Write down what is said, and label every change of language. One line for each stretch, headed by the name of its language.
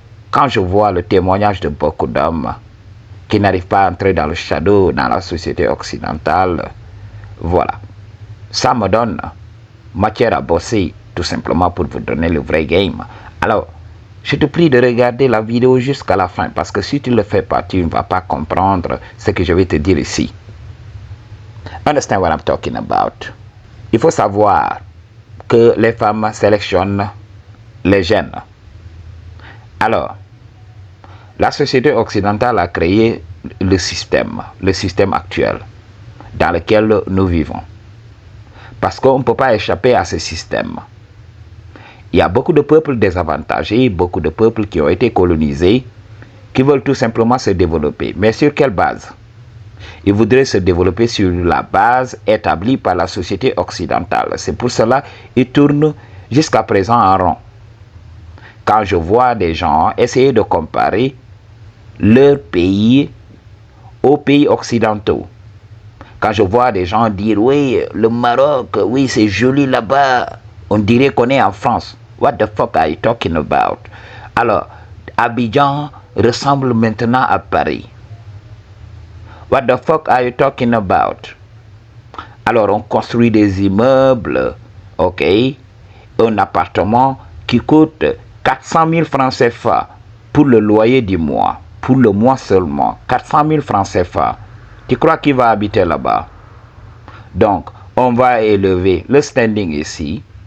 French: Quand je vois le témoignage de beaucoup d'hommes qui n'arrivent pas à entrer dans le shadow dans la société occidentale, voilà, ça me donne matière à bosser tout simplement pour vous donner le vrai game. Alors, je te prie de regarder la vidéo jusqu'à la fin parce que si tu ne le fais pas, tu ne vas pas comprendre ce que je vais te dire ici.
English: Understand what I'm talking about?
French: Il faut savoir que les femmes sélectionnent les gènes. Alors, la société occidentale a créé le système actuel dans lequel nous vivons. Parce qu'on ne peut pas échapper à ce système. Il y a beaucoup de peuples désavantagés, beaucoup de peuples qui ont été colonisés, qui veulent tout simplement se développer. Mais sur quelle base? Ils voudraient se développer sur la base établie par la société occidentale. C'est pour cela qu'ils tournent jusqu'à présent en rond. Quand je vois des gens essayer de comparer leur pays aux pays occidentaux, quand je vois des gens dire, oui, le Maroc, oui, c'est joli là-bas, on dirait qu'on est en France.
English: What the fuck are you talking about?
French: Alors, Abidjan ressemble maintenant à Paris.
English: What the fuck are you talking about?
French: Alors, on construit des immeubles, ok, un appartement qui coûte 400 000 francs CFA pour le loyer du mois, pour le mois seulement, 400 000 francs CFA. Tu crois qu'il va habiter là-bas? Donc, on va élever le standing ici.